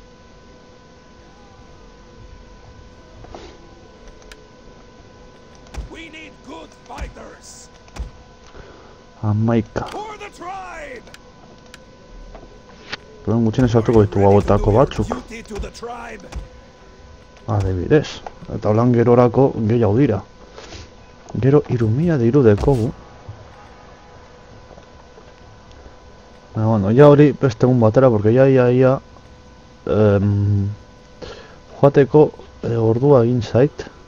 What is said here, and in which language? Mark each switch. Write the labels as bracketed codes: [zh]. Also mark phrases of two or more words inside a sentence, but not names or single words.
[en] We We need good fighters. [eu] Amaika. [en] For the tribe. [eu] Proben gutxienez hartuko ditugu hauetako batzuk. [en] Duty to the tribe. [eu] Adibidez. Eta holan gerorako gehiago dira. Gero 3000 diru dekogu. Baina, bueno, ya hori beste egun batera, porque ia joateko ordua egin zait.